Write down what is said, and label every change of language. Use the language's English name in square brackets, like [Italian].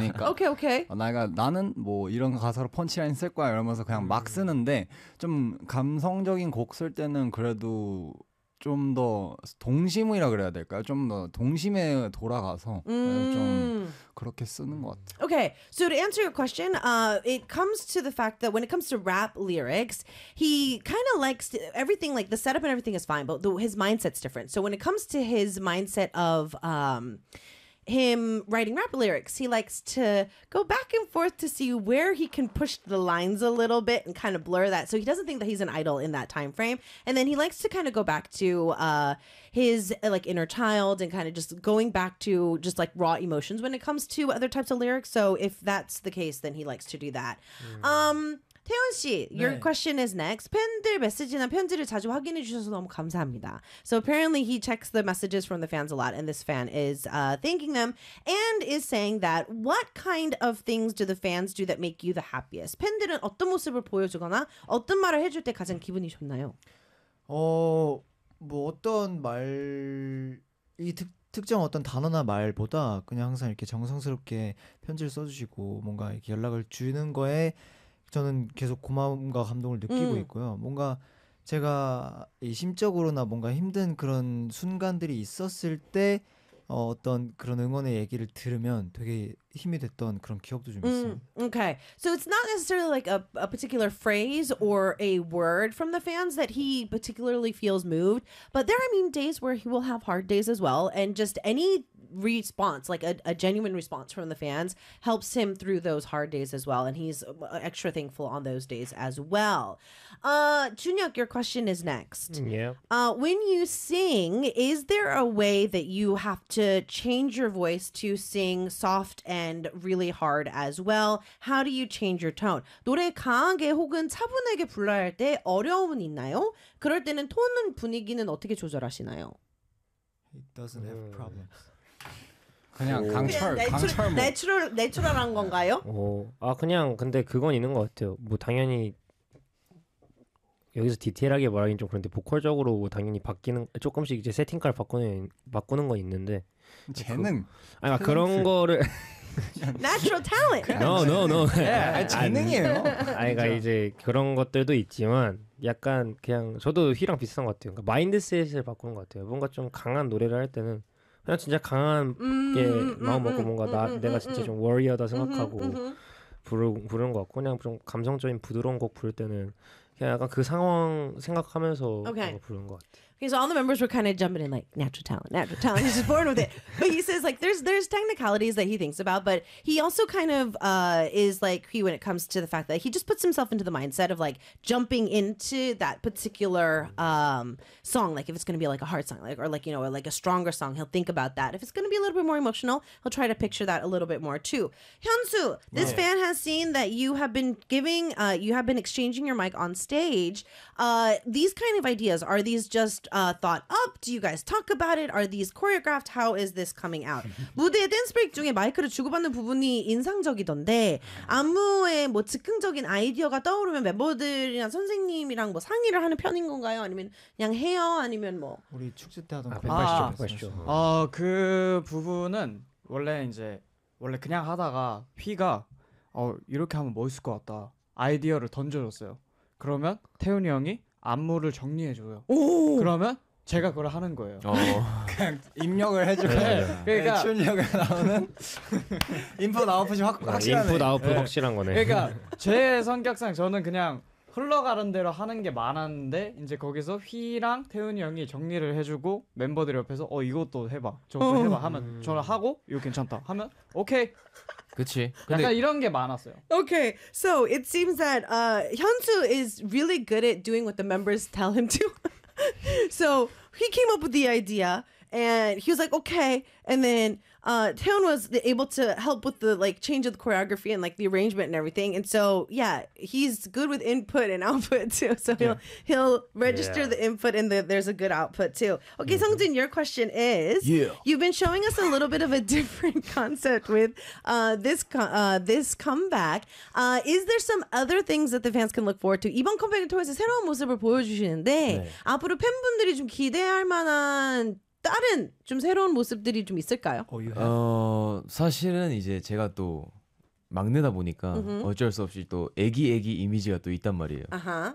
[Korean] 되니까 [English] okay, okay. [Korean] 내가 나는 뭐 이런 가사로 펀치라인 쓸 거야 이러면서 그냥 막 쓰는데 좀 감성적인 곡 쓸 때는 그래도 좀 더 동심이라 그래야 될까요? 좀 더 동심에 돌아가서 좀 그렇게 쓰는 것 같아요. [English] Okay, so to answer your question, it comes to the fact that when it comes to rap lyrics, he kind of likes to, everything, like the setup and everything is fine, but his mindset's different. So when it comes to his mindset of him writing rap lyrics, he likes to go back and forth to see where he can push the lines a little bit and kind of blur that. So he doesn't think that he's an idol in that time frame. And then he likes to kind of go back to his like inner child and kind of just going back to just like raw emotions when it comes to other types of lyrics. So if that's the case, then he likes to do that. Mm. 태훈 씨, [Korean] 네. [English] your question is next. [Korean] 팬들 메시지나 편지를 자주 확인해 주셔서 너무 감사합니다. [English] So apparently he checks the messages from the fans a lot, and this fan is thanking them and is saying that what kind of things do the fans do that make you the happiest? [Korean] 팬들은 어떤 모습을 보여주거나 어떤 말을 해줄 때 가장 기분이 좋나요? 뭐 어떤 말 이 특정 어떤 단어나 말보다 그냥 항상 이렇게 정성스럽게 편지를 써주시고 뭔가 이렇게 연락을 주는 거에 저는 계속 고마움과 감동을 느끼고 있고요. 뭔가 제가 이 심적으로나 뭔가 힘든 그런 순간들이 있었을 때 어떤 그런 응원의 얘기를 들으면 되게 힘이 됐던 그런 기억도 좀 있어요. [English] Okay. So it's not necessarily like a particular phrase or a word from the fans that he particularly feels moved. But there are, I mean, days where he will have hard days as well. And just any response, like a genuine response from the fans helps him through those hard days as well. And he's extra thankful on those days as well. Junhyuk, your question is next. Yeah. When you sing, is there a way that you have to change your voice to sing soft and really hard as well? How do you change your tone? [Korean] 노래 강하게 혹은 차분하게 불러야 할 때 어려움은 있나요? 그럴 때는 톤은 분위기는 어떻게 조절하시나요? [English] It doesn't have problems. [Korean] 그냥 강철, 내추럴한 건가요? 그냥 근데 그건 있는 것 같아요. 뭐 당연히 여기서 디테일하게 말하기는 좀 그런데 보컬적으로 당연히 바뀌는 조금씩 이제 세팅카를 바꾸는 건 있는데 재능 아니 막 그런 거를 [English] natural talent no yeah. [Korean] 아니, 재능이에요 아니 그러니까 이제 그런 것들도 있지만 약간 그냥 저도 휘랑 비슷한 것 같아요 그러니까 마인드셋을 바꾸는 것 같아요 뭔가 좀 강한 노래를 할 때는 그냥 진짜 강한 게 마음 먹고 뭔가 나 내가 진짜 좀 워리어다 생각하고 부르는 것 같고 그냥 좀 감성적인 부드러운 곡 부를 때는 그냥 약간 그 상황 생각하면서 부르는 것 같아. [English] Okay, so all the members were kind of jumping in like natural talent, he's just born with it. But he says like there's technicalities that he thinks about, but he also kind of is like he when it comes to the fact that he just puts himself into the mindset of like jumping into that particular song, like if it's going to be like a hard song like or like, you know, or like a stronger song, he'll think about that. If it's going to be a little bit more emotional, he'll try to picture that a little bit more too. Hyunsu, this right. fan has seen that you have been giving, you have been exchanging your mic on stage. These kind of ideas, are these just thought up? Do you guys talk about it? Are these choreographed? How is this coming out? [Korean] 무대 댄스 브레이크 중에 마이크를 주고받는 부분이 인상적이던데 안무에 뭐 즉흥적인 아이디어가 떠오르면 멤버들이나 선생님이랑 뭐 상의를 하는 편인 건가요? 아니면 그냥 해요? 아니면 뭐 우리 축제 때 하던 거. 아, 그 부분은 원래 이제 원래 그냥 하다가 휘가 이렇게 하면 멋있을 것 같다 아이디어를 던져줬어요. 그러면 태훈이 형이 안무를 정리해줘요. 오! 그러면 제가 그걸 하는 거예요. 그냥 입력을 해주고 그러니까 출력에 나오는 인풋 아웃풋이 확실하네. 인풋 아웃풋 확실한 거네. 그러니까 제 성격상 저는 그냥 흘러가는 대로 하는 게 많았는데 이제 거기서 휘랑 태훈이 형이 정리를 해주고 멤버들 옆에서 이것도 해봐 저것도 해봐 하면 저는 하고 이거 괜찮다 하면 오케이 그치 근데 약간 이런 게 많았어요. [English] Okay, so it seems that Hyunsu is really good at doing what the members tell him to. So he came up with the idea and he was like okay and then Taehyun was able to help with the like change of the choreography and like the arrangement and everything. And so, yeah, he's good with input and output too. So yeah. he'll register yeah. the input and there's a good output too. Okay, mm-hmm. Sungjin, your question is, yeah. you've been showing us a little bit of a different concept with this comeback. Is there some other things that the fans can look forward to? [Korean] 이번 컴백을 통해서 새로운 모습을 보여주시는데 네. 앞으로 팬분들이 좀 기대할 만한 다른 좀 새로운 모습들이 좀 있을까요? 사실은 이제 제가 또 막내다 보니까 mm-hmm. 어쩔 수 없이 또 애기 이미지가 또 있단 말이에요. Uh-huh.